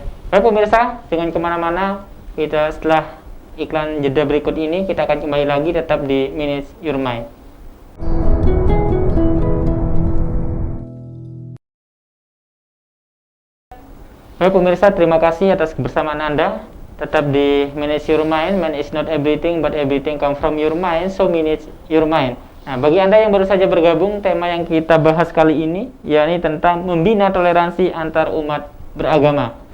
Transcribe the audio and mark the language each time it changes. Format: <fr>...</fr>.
<id>Baik pemirsa, jangan kemana-mana. Kita setelah iklan jeda berikut ini, kita akan kembali lagi tetap di Minutes Your Mind. Baik pemirsa, terima kasih atas kebersamaan Anda. Tetap di Manage Your Mind.</id> <en>Man is not everything, but everything come from your mind. So manage your mind.</en> <id>Nah, bagi Anda yang baru saja bergabung, tema yang kita bahas kali ini yakni tentang membina toleransi antar umat beragama.</id>